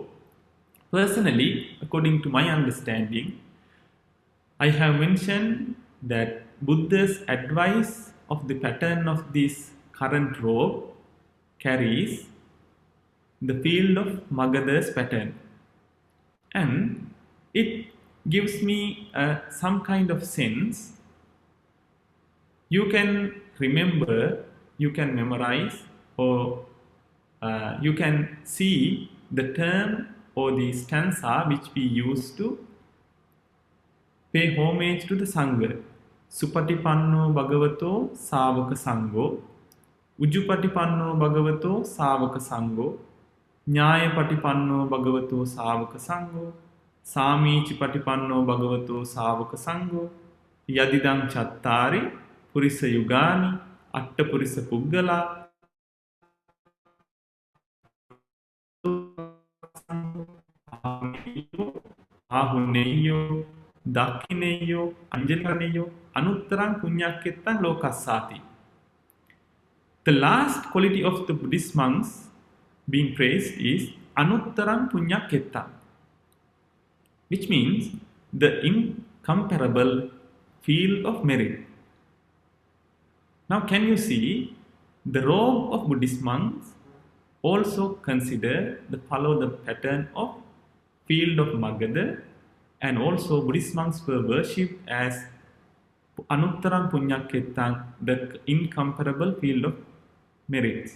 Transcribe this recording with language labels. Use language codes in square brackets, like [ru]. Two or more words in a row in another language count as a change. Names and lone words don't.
[en] Personally, according to my understanding, I have mentioned that Buddha's advice of the pattern of this current robe carries the field of Magadha's pattern, and it gives me some kind of sense. You can remember, you can memorize, or you can see the term or the stanza which we use to pay homage to the Sangha. [pi] Supatipanno Bhagavato Savaka Sangho, Ujupatipanno Bhagavato Savaka Sangho, Nyaya Patipanno Bhagavato Savaka Sangho, Samichi Patipanno Bhagavato Savaka Sangho, Yadidam Chattari, Purisa Yugani, Atta Purisa Puggala, Ahuneyo, Dakineyo, Anjelaneyo, Anuttarang Punyakettan Lokasati. [en] The last quality of the Buddhist monks being praised is [pi] Anuttarang Punyakettan, [en] which means the incomparable field of merit. Now, can you see the robe of Buddhist monks also follow the pattern of field of Magadha, and also Buddhist monks were worshipped as [pi] Anuttarang Punyakettan, [en] the incomparable field of merits.